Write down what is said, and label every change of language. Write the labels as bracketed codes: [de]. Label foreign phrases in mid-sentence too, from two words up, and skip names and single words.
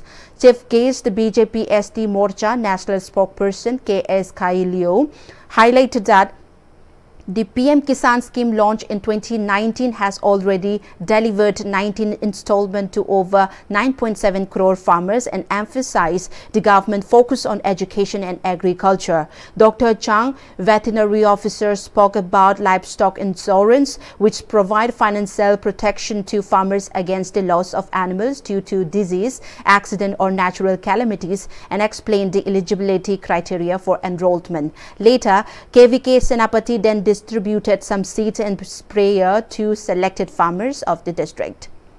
[en] Chief guest, the BJP-ST Morcha National Spokesperson K.S. Kailio, highlighted that the PM Kisan scheme launched in 2019 has already delivered 19 installments to over 9.7 crore farmers and emphasized the government focus on education and agriculture. Dr. Chang, veterinary officer, spoke about livestock insurance, which provide financial protection to farmers against the loss of animals due to disease, accident or natural calamities, and explained the eligibility criteria for enrollment. Later, KVK Senapati then distributed some seeds and sprayer to selected farmers of the district.